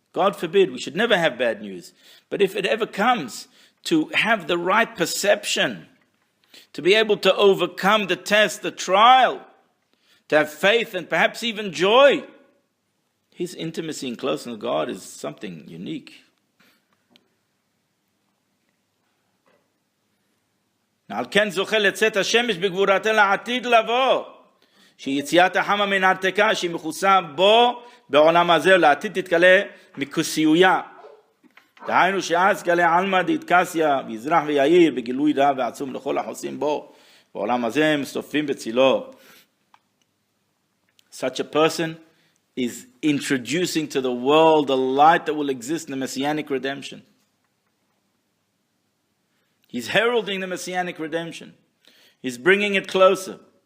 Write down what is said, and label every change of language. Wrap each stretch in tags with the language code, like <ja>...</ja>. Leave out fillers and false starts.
<en>God forbid, we should never have bad news. But if it ever comes, to have the right perception, to be able to overcome the test, the trial, to have faith and perhaps even joy, his intimacy and closeness with God is something unique.</en> <he>על כן זוכה לצאת השמש בגבורתה לעתיד לבוא, שהיא יציאת החמה מן ההרתקה, שהיא מכוסה בו בעולם הזה, לעתיד תתגלה מכוסיויה. דהיינו שאז גלה עלמא דאיטקסיה, ויזרח ויאיר, בגילוי רב ועצום לכל החוסים בו, בעולם הזה מסתופים בצילו.</he> <en>Such a person is introducing to the world the light that will exist in the Messianic redemption. He's heralding the Messianic redemption. He's bringing it closer.</en>